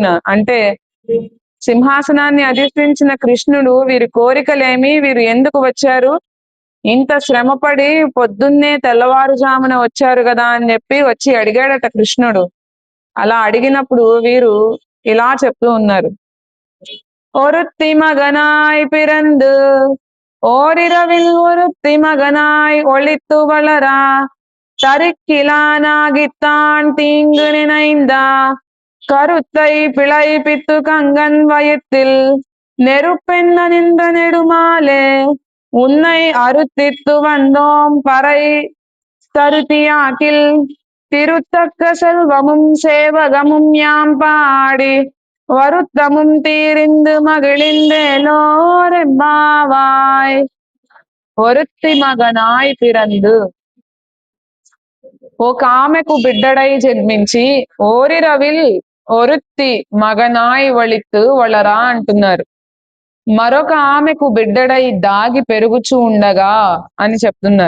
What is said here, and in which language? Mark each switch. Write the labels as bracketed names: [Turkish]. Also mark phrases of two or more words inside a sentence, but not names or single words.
[Telugu] అంటే సింహాసనాన్ని అధిష్ఠించిన కృష్ణుడు వీరి కోరికలేమి, వీరు ఎందుకు వచ్చారు, ఇంత శ్రమపడి పొద్దున్నే తెల్లవారుజామున వచ్చారు కదా అని చెప్పి వచ్చి అడిగాడట కృష్ణుడు. అలా అడిగినప్పుడు వీరు ఇలా చెప్తూ ఉన్నారు. [Tamil] ஒருத்தி மகனாய் பிறந்து ஓரிரவில் ஒருத்தி மகனாய் ஒளித்து வளரா தரிக்கிலானாகித்தான் தீங்கு நினைந்தா கருத்தை பிழைப்பித்து கங்கன் வயிற்றில் நெருப்பென்ன நின்ற நெடுமாலே உன்னை அறுத்தித்து வந்தோம் பறை தருத்தியாக்கில் திருத்தக்க செல்வமும் சேவகமும் யாம் பாடி வருத்தமும் தீரிந்து மகிழ்ந்தேலோரெம்பாவாய். ஒருத்தி மகனாய் பிறந்து, [Telugu] ఒక ఆమెకు బిడ్డడై జన్మించి [Tamil] ஓரிரவில் ஒருத்தி மகனாய் ஒளித்து வளர [Telugu] అంటున్నారు. మరొక ఆమెకు బిడ్డడై దాగి పెరుగుచూ ఉండగా అని చెప్తున్నారు.